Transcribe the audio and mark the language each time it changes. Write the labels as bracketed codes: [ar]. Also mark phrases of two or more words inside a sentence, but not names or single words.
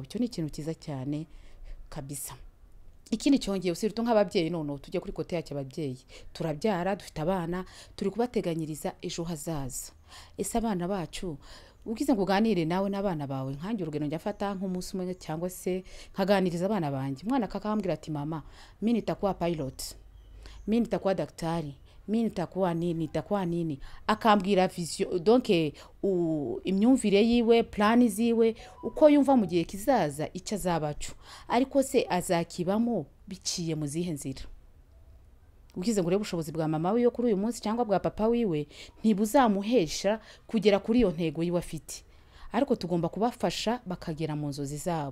[rw] Cyo ni ikintu cyiza cyane kabisa. Ikindi cyongeye usirito nk'ababyeyi, none tujye kuri kote yacu ababyeyi, turabyara, dufite abana, turi kubateganyiriza ejo hazaza. Ese abana bacu ugize ngo uganire nawe n'abana bawe, nkanjye urugero njyafata nk'umunsi umwe cyangwa se nkaganiriza abana banjye, umwana kakambwira ati mama, [sw] mimi nitakuwa pilot, mimi nitakuwa daktari, mimi nitakuwa nini, [rw] akambwira vision, donc imyumvire yiwe, plan ziwe, uko yumva mu gihe kizaza icyo azabacu, ariko se azakibamo biciye mu zihe nzira. Ugize ngo urebe ubushobozi bwa mama we yo kuri uyu munsi cyangwa bwa papa wiwe ntibuzamuhesha kugera kuri iyo ntego yiwe afite, ariko tugomba kubafasha bakagera mu nzozi zabo.